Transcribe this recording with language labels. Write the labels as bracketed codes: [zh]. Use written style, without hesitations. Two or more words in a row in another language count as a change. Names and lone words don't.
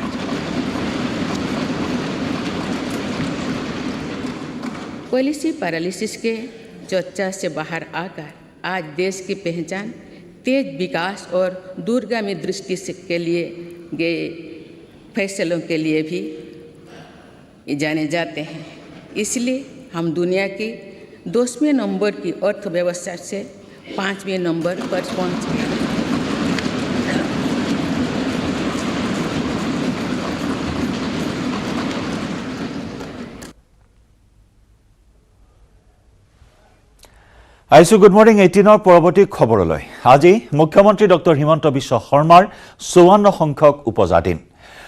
[en] policy paralysis [hi] के चर्चा से बाहर आकर आज देश की पहचान तेज विकास और दूरगामी दृष्टि के लिए गए फैसलों के लिए भी जाने जाते हैं। इसलिए हम दुनिया की 10वें नंबर की अर्थव्यवस्था से 5वें नंबर पर पहुंचे हैं। [as] আইছো [en] good morning [as] 18 পৰৱৰ্তী খবৰলৈ। আজি মুখ্যমন্ত্ৰী ডক্টৰ হিমন্ত বিশ্ব শৰ্মাৰ 54 সংখ্যক উপজা দিন।